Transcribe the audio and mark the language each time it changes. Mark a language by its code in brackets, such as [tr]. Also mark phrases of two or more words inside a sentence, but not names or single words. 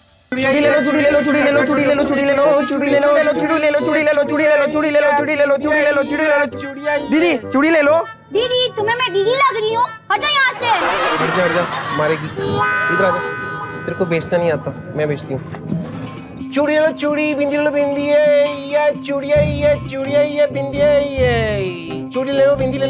[hi] चूड़ी ले लो, चूड़ी ले लो, चूड़ी ले लो, चूड़ी ले लो, चूड़ी ले लो, चूड़ी ले लो, चूड़ी ले लो, चूड़ी ले लो, चूड़ी ले लो, चूड़ी ले लो, चूड़ी ले लो, चूड़ी ले लो, चूड़ी ले लो, चूड़िया। दीदी चूड़ी ले लो। दीदी तुम्हें मैं दीदी लग रही हूँ, हटो यहाँ से। हट जा मारेगी। इधर आ जा, तेरे को बेचना नहीं आता, मैं बेचती हूँ। चूड़ी ले लो चूड़ी, बिंदी ले लो बिंदी, ये चूड़िया, ये चूड़िया, ये बिंदी, ये चूड़ी ले लो, बिंदी ले लो।